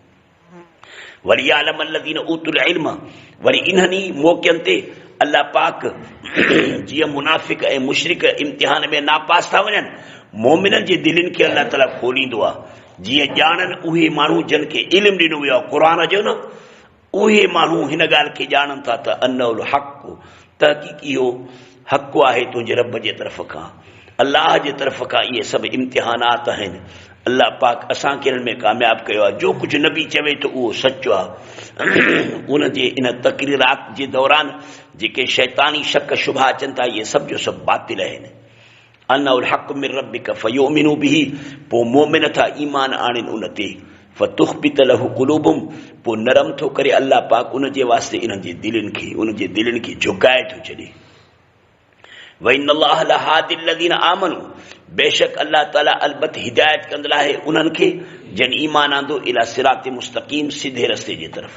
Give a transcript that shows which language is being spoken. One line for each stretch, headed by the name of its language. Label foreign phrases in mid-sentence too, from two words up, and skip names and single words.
Sindhi: वरी
Arabic: يعلم الذين أوتوا العلم,
Sindhi: वरी इन्हनि मौक़नि ते अल्लाह पाक जीअं मुनाफ़िक़ ऐं मुशरिक इम्तिहान में नापास था वञनि, मोमिननि जे दिलनि खे अल्लाह ताला खोलींदो आहे, जीअं ॼाणनि उहे माण्हू जिन खे इल्मु ॾिनो वियो आहे क़ुर जो न, उहे माण्हू हिन ॻाल्हि खे ॼाणनि था त
Arabic: أنه الحق,
Sindhi: तहक़ीक़ इहो हक़ आहे तुंहिंजे रब जे तरफ़ खां, अल्लाह जे तरफ़ खां। इहे सभु इम्तिहानात आहिनि, अल्लाह पाक असांखे हिन में कामयाब कयो आहे। जो कुझु नबी चवे त उहो सचो आहे। उन जे इन तक़रीरात जे दौरान जेके शैतानी शक शुबहा अचनि था, इहे सभु जो सभु बातिल आहिनि।
Arabic: أنه الحق من ربك فيؤمنوا به,
Sindhi: पोइ मोमिन था ईमान आणनि उन ते,
Arabic: فتخبت له قلوبهم,
Sindhi: पोइ नरम थो करे अल्लाह पाक उन जे वास्ते इन्हनि जे दिलनि खे झुकाए थो छॾे।
Arabic: وإن الله لهاد الذين آمنوا,
Sindhi: बेशक अल्लाह ताला अलबत हिदायत कंदड़ आहे उन्हनि खे जन ईमान आंदो
Arabic: إلى صراط مستقيم,
Sindhi: सीधे रस्ते जे तरफ़।